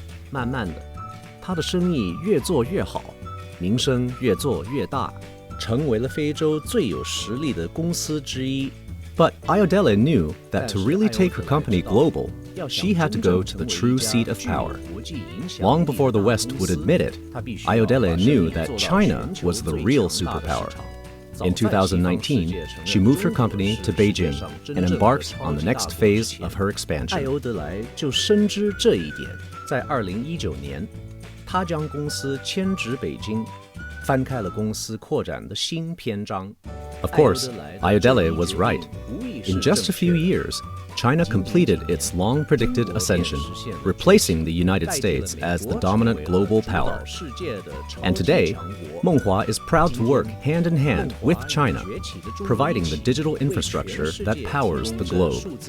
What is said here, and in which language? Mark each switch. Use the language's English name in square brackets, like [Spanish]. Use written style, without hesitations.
[Chinese] 慢慢的，她的生意越做越好，名声越做越大，成为了非洲最有实力的公司之一。 [English] But Ayodele knew that to really take her company global, she had to go to the true seat of power. Long before the West would admit it, Ayodele knew that China was the real superpower. In 2019, she moved her company to Beijing and embarked on the next phase of her expansion. [Chinese] 艾欧德莱就深知这一点，在2019年，她将公司迁至北京，翻开了公司扩展的新篇章。 [English] Of course, Ayodele was right. In just a few years, China completed its long-predicted ascension, replacing the United States as the dominant global power. And today, 梦华 is proud to work hand-in-hand with China, providing the digital infrastructure that powers the globe.